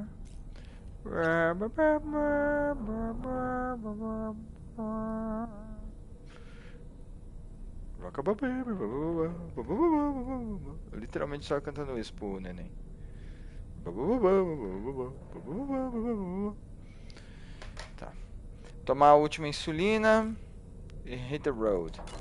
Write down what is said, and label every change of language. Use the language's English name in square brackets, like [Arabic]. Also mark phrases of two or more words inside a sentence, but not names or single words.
[English] Ba ba ba ba ba ba ba ba. Rockabye baby, ba ba ba ba ba ba ba. [Portuguese] Eu literalmente só cantando isso pro neném. Ba ba ba ba ba ba ba ba ba. Tá. Tomar a última insulina e [English] hit the road.